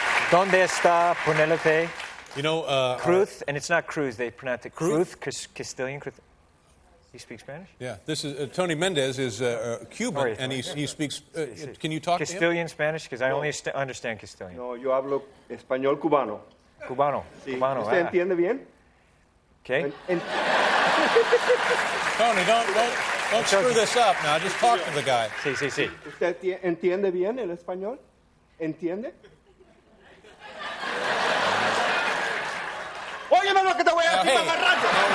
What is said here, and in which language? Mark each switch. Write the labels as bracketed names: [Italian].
[Spanish] ¿Dónde está Penelope? [English] You know, Cruz, and it's not Cruz. They pronounce it Cruz, Castilian. Cruz. You speak Spanish? Yeah. This is Tony Mendez is Cuban, and he speaks. Can you talk Castilian to him? Spanish? Because I only understand Castilian. [Spanish] No, yo hablo español cubano. Cubano. Sí. Cubano. ¿Usted entiende bien? [English] Okay. Tony, don't screw this up now. Just talk to the guy. [Spanish] Sí, sí, sí. ¿Usted entiende bien el español? ¿Entiende? Óyeme lo que te voy a decir, mamarracho.